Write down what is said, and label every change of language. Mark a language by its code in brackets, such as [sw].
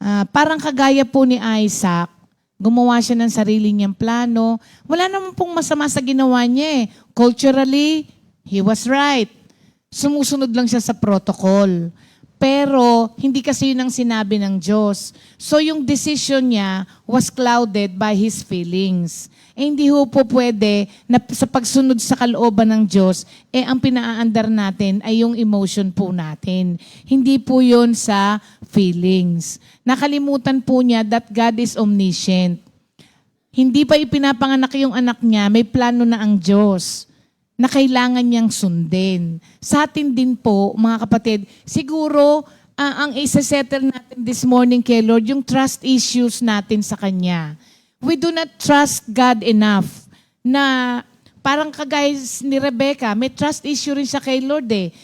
[tl] Parang kagaya po ni Isaac, gumawa siya ng sarili niyang plano. Wala naman pong masama sa ginawa niya eh. [en] Culturally, he was right. [tl] Sumusunod lang siya sa protocol. Pero, hindi kasi yun ang sinabi ng Diyos. So, yung [en] decision niya was clouded by his feelings. [tl] Hindi ho po pwede na sa pagsunod sa kalooban ng Diyos, ang pinaaandar natin ay yung emotion po natin. Hindi po yun sa feelings. Nakalimutan po niya [en] that God is omniscient. [tl] Hindi pa ipinapanganak yung anak niya, may plano na ang Diyos na kailangan niyang sundin. Sa atin din po, mga kapatid, siguro ang isa-settle natin [en] this morning [tl] kay Lord, yung trust issues natin sa Kanya. [en] we do not trust God enough [tl] na parang kagaya ni Rebecca, may trust issue rin siya kay Lord eh.